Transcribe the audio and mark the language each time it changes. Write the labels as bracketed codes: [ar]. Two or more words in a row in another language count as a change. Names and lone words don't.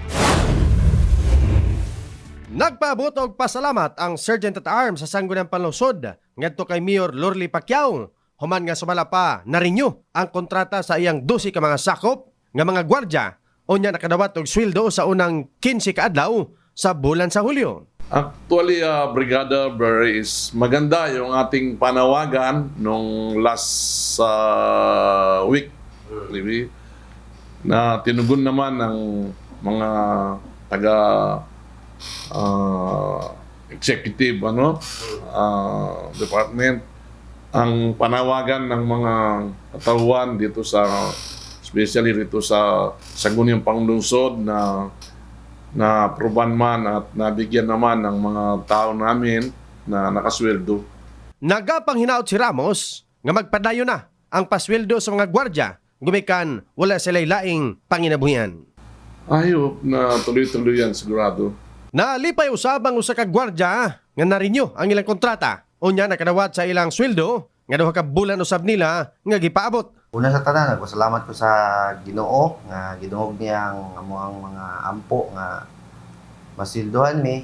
[ceb] Nagpaabot og pasalamat ang Sergeant at Arms sa sangguniang panlungsod ngadto kay Mayor Lorly Pacquiao human nga sumala pa na-renew ang kontrata sa iyang 12 ka mga sakop nga mga gwardya unya nakadawat og sweldo sa unang 15 ka adlaw sa bulan sa Hulyo. [tl] Actually, Brigada Barry, is maganda yung ating panawagan nung [en] last week [tl] na tinugon naman ng mga taga [en] executive department [tl] ang panawagan ng mga katawan dito sa especially rito sa sangguniang panlungsod na aproban man at nabigyan naman ng mga tao namin na nakasweldo. [ceb] Nagapang hinaot si Ramos nga magpadayon na ang pasweldo sa mga gwardya gumikan wala sila'y laing panginabuhian. [en] I hope [tl] na tuloy-tuloy yan sigurado. [ceb] Nalipay usabang usa ka gwardya nga na-renew ang ilang kontrata unya nakadawat sa ilang sweldo nga duha ka bulan usab nila nga gipaabot. Una sa tanan, nagpasalamat ko sa Ginoo nga gidungog niya ang amuang mga ampo nga masilduhan mi.